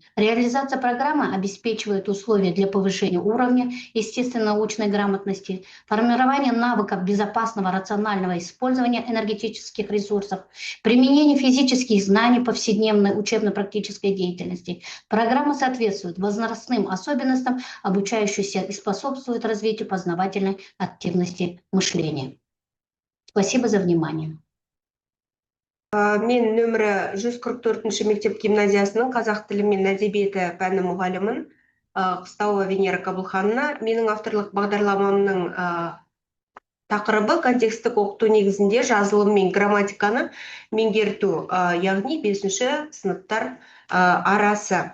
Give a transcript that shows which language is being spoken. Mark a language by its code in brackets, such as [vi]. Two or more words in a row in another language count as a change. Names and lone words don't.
[ru] Реализация программы обеспечивает условия для повышения уровня естественно-научной грамотности, формирования навыков безопасного рационального использования энергетических ресурсов, применения физических знаний в повседневной учебно-практической деятельности. Программа соответствует возрастным особенностям обучающихся и способствует развитию познавательной активности мышления. Спасибо за внимание. [kk] Мен нөмірі 144-ші мектеп гимназиясының қазақ тілі мен әдебиеті пәні мұғалімін, Қыстауова Венера Қабылханна. Менің авторлық бағдарламамның тақырыбы контекстік оқыту негізінде жазылым мен грамматиканы меңгерту, яғни 5-ші сыныптар арасы.